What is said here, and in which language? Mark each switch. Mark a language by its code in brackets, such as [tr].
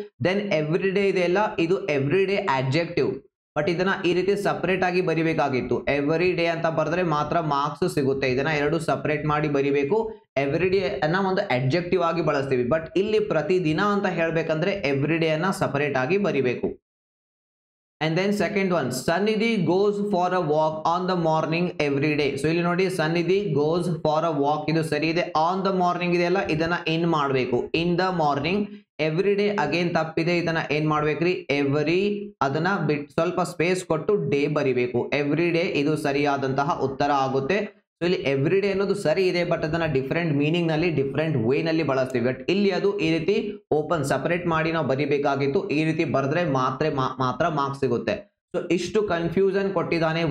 [kn] Then every day ಇದೆಯಲ್ಲ, ಇದು every day ಆಡ್ಜೆಕ್ಟಿವ್. But ಇದನ್ನ ಈ ರೀತಿ ಸಪರೇಟ್ ಆಗಿ ಬರಿಬೇಕಾಗಿತ್ತು. ಎವ್ರಿ ಡೇ ಅಂತ ಬರೆದ್ರೆ ಮಾತ್ರ ಮಾರ್ಕ್ಸ್ ಸಿಗುತ್ತೆ. ಇದನ್ನ ಎರಡು ಸಪರೇಟ್ ಮಾಡಿ ಬರಿಬೇಕು. ಎವ್ರಿ ಡೇ ಅನ್ನ ಒಂದು ಅಡ್ಜೆಕ್ಟಿವ್ ಆಗಿ ಬಳಸ್ತೀವಿ. ಬಟ್ ಇಲ್ಲಿ ಪ್ರತಿದಿನ ಅಂತ ಹೇಳ್ಬೇಕಂದ್ರೆ ಎವ್ರಿ ಡೇ ಅನ್ನ ಸಪರೇಟ್ ಆಗಿ ಬರಿಬೇಕು. [en] And then second one, Sannidhi goes for a walk on the morning every day. [kn] So ಇಲ್ಲಿ ನೋಡಿ, [en] Sannidhi goes for a walk, [kn] ಇದು ಸರಿ ಇದೆ. [en] On the morning [kn] ಇದೆಯಲ್ಲ, ಇದನ್ನ ಇನ್ ಮಾಡಬೇಕು. [en] In the morning, every day again ತಪ್ಪಿದೆ. [kn] ಇದನ್ನ ಏನ್ ಮಾಡ್ಬೇಕ್ರಿ? ಎವ್ರಿ, ಅದನ್ನ ಬಿಟ್ಟು ಸ್ವಲ್ಪ ಸ್ಪೇಸ್ ಕೊಟ್ಟು ಡೇ ಬರಿಬೇಕು. ಎವ್ರಿ ಡೇ ಇದು ಸರಿಯಾದಂತಹ ಉತ್ತರ ಆಗುತ್ತೆ. ಸೊ ಇಲ್ಲಿ ಎವ್ರಿ ಡೇ ಅನ್ನೋದು ಸರಿ ಇದೆ, ಬಟ್ ಅದನ್ನ ಡಿಫರೆಂಟ್ ಮೀನಿಂಗ್ ನಲ್ಲಿ, ಡಿಫರೆಂಟ್ ವೇ ನಲ್ಲಿ ಬಳಸ್ತೀವಿ. ಬಟ್ ಇಲ್ಲಿ ಅದು ಈ ರೀತಿ ಓಪನ್ ಸಪರೇಟ್ ಮಾಡಿ ನಾವು ಬರಿಬೇಕಾಗಿತ್ತು. ಈ ರೀತಿ ಬರೆದ್ರೆ ಮಾತ್ರ ಮಾರ್ಕ್ಸ್ ಸಿಗುತ್ತೆ. ಸೊ ಇಷ್ಟು ಕನ್ಫ್ಯೂಷನ್ ಕೊಟ್ಟಿದ್ದಾನೆ.